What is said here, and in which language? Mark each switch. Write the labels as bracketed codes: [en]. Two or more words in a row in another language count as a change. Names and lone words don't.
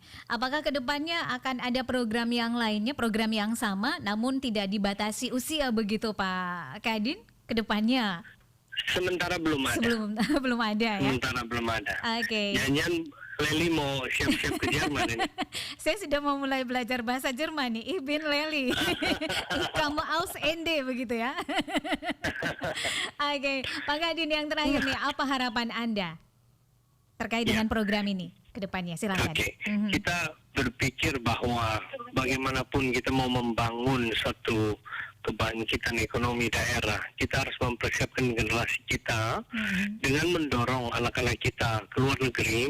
[id] Apakah kedepannya akan ada program yang lainnya, program yang sama, namun tidak dibatasi usia begitu Pak Kadin? Kedepannya? Sementara belum ada. Belum ada ya? Sementara belum ada. Oke. Jangan Leli mau siap-siap ke Jerman ini. Saya sudah mau mulai belajar bahasa Jerman nih. [de] Ich bin Leli. Ich komme aus Ende begitu ya. [id] Oke, Pak Kadin yang terakhir nih, apa harapan Anda terkait dengan program ini ke depannya? Silakan. Oke. Kita berpikir bahwa bagaimanapun kita mau membangun suatu kebangkitan ekonomi daerah, kita harus mempersiapkan generasi kita dengan mendorong anak-anak kita ke luar negeri.